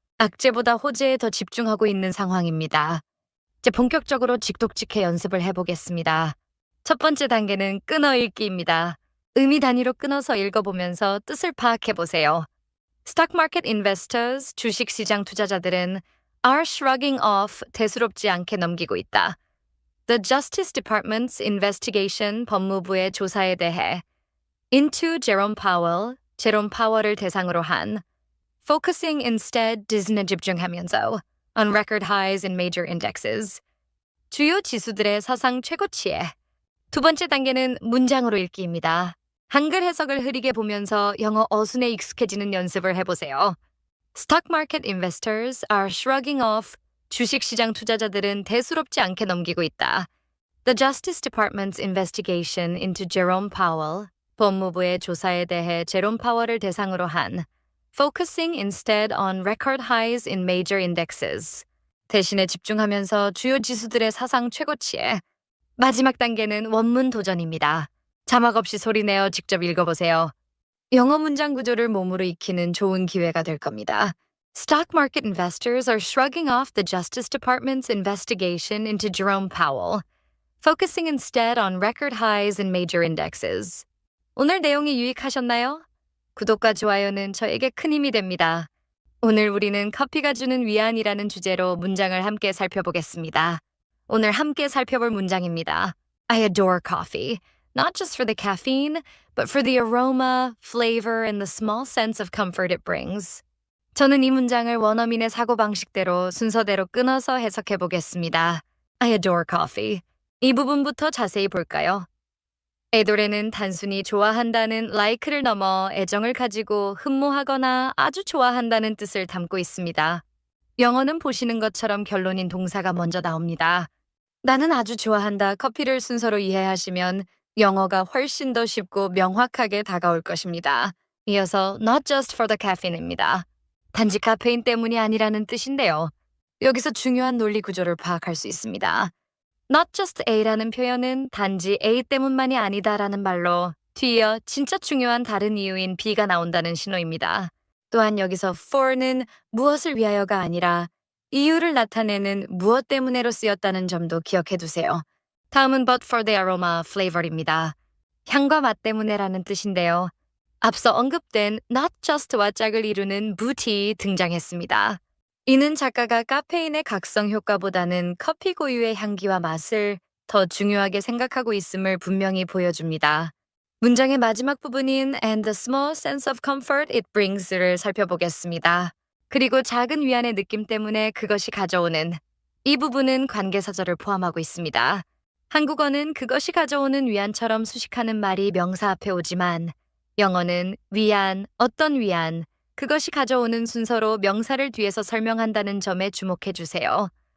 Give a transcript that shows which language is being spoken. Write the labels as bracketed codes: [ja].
[ko] 악재보다 호재에 더 집중하고 있는 상황입니다. 이제 본격적으로 직독직해 연습을 해보겠습니다. 첫 번째 단계는 끊어읽기입니다. 의미 단위로 끊어서 읽어보면서 뜻을 파악해보세요. [en] Stock market investors, [ko] 주식시장 투자자들은 [en] are shrugging off, [ko] 대수롭지 않게 넘기고 있다. [en] The Justice Department's investigation, [ko] 법무부의 조사에 대해 [en] into Jerome Powell, [ko] 제롬 파월을 대상으로 한 [en] focusing instead, [ko] 디즈니에 집중하면서 [en] on record highs in major indexes, [ko] 주요 지수들의 사상 최고치에. 두 번째 단계는 문장으로 읽기입니다. 한글 해석을 흐리게 보면서 영어 어순에 익숙해지는 연습을 해보세요. [en] Stock market investors are shrugging off, [ko] 주식시장 투자자들은 대수롭지 않게 넘기고 있다. [en] The Justice Department's investigation into Jerome Powell, [ko] 법무부의 조사에 대해 제롬 파월을 대상으로 한 [en] focusing instead on record highs in major indexes, [ko] 대신에 집중하면서 주요 지수들의 사상 최고치에. 마지막 단계는 원문 도전입니다. 자막 없이 소리내어 직접 읽어보세요. 영어 문장 구조를 몸으로 익히는 좋은 기회가 될 겁니다. [en] Stock market investors are shrugging off the Justice Department's investigation into Jerome Powell, focusing instead on record highs in major indexes. [ko] 오늘 내용이 유익하셨나요? 구독과 좋아요는 저에게 큰 힘이 됩니다. 오늘 우리는 커피가 주는 위안이라는 주제로 문장을 함께 살펴보겠습니다. 오늘 함께 살펴볼 문장입니다. [en] I adore coffee, not just for the caffeine, but for the aroma, flavor, and the small sense of comfort it brings. [ko] 저는 이 문장을 원어민의 사고방식대로 순서대로 끊어서 해석해 보겠습니다. [en] I adore coffee. [ko] 이 부분부터 자세히 볼까요? adore는 단순히 좋아한다는 like를 넘어 애정을 가지고 흠모하거나 아주 좋아한다는 뜻을 담고 있습니다. 영어는 보시는 것처럼 결론인 동사가 먼저 나옵니다. 나는 아주 좋아한다 커피를 순서로 이해하시면 영어가 훨씬 더 쉽고 명확하게 다가올 것입니다. 이어서 [en] not just for the caffeine [ko] 입니다. 단지 카페인 때문이 아니라는 뜻인데요. 여기서 중요한 논리 구조를 파악할 수 있습니다. [en] Not just A [ko] 라는 표현은 단지 A 때문만이 아니다라는 말로 뒤이어 진짜 중요한 다른 이유인 B가 나온다는 신호입니다. 또한 여기서 for는 무엇을 위하여가 아니라 이유를 나타내는 무엇 때문에로 쓰였다는 점도 기억해 두세요. 다음은 [en] but for the aroma, flavor [ko] 입니다. 향과 맛 때문에라는 뜻인데요. 앞서 언급된 not just와 짝을 이루는 booty 등장했습니다. 이는 작가가 카페인의 각성 효과보다는 커피 고유의 향기와 맛을 더 중요하게 생각하고 있음을 분명히 보여줍니다. 문장의 마지막 부분인 [en] and the small sense of comfort it brings [ko] 를 살펴보겠습니다. 그리고 작은 위안의 느낌 때문에 그것이 가져오는 이 부분은 관계사절을 포함하고 있습니다. 한국어는 그것이 가져오는 위안처럼 수식하는 말이 명사 앞에 오지만 영어는 위안, 어떤 위안, 그것이 가져오는 순서로 명사를 뒤에서 설명한다는 점에 주목해 주세요.